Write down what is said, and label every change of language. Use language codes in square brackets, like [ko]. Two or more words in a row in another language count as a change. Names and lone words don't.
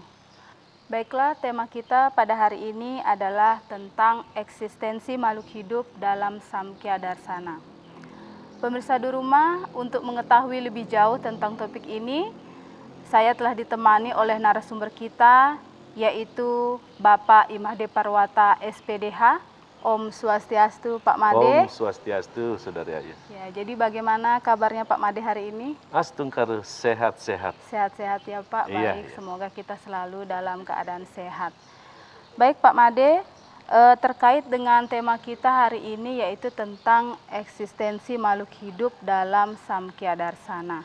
[id] Baiklah, tema kita pada hari ini adalah tentang eksistensi makhluk hidup dalam Samkhya Darsana. Pemirsa di rumah, untuk mengetahui lebih jauh tentang topik ini, saya telah ditemani oleh narasumber kita, yaitu Bapak Imade Parwata SPDH. [ban] Om Swastiastu Pak Made. Om Swastiastu, [id] Saudari Ayu. Ya, jadi bagaimana kabarnya Pak Made hari ini? Astungkar sehat-sehat. Sehat-sehat ya Pak, Iya, baik. iya. Semoga kita selalu dalam keadaan sehat. Baik Pak Made, terkait dengan tema kita hari ini yaitu tentang eksistensi makhluk hidup dalam Samkhya Darsana.